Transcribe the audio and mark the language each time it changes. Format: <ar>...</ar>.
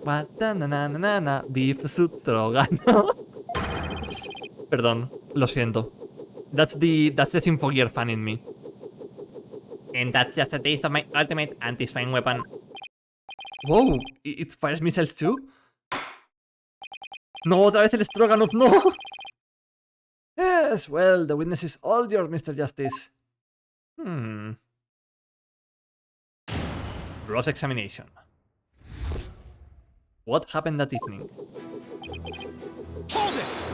<es>Wa ta na na na na na. Beef Stroganoff. Perdón, lo siento.</es> <en>That's the Symphogear fan in me. And that's just a taste of my ultimate anti-spying weapon. Wow, it fires missiles too?</en> <es>No, otra vez el Stroganoff, no!</es> <en>Yes, well, the witness is all yours, Mr. Justice. Cross-examination. What happened that evening? Hold it!</en>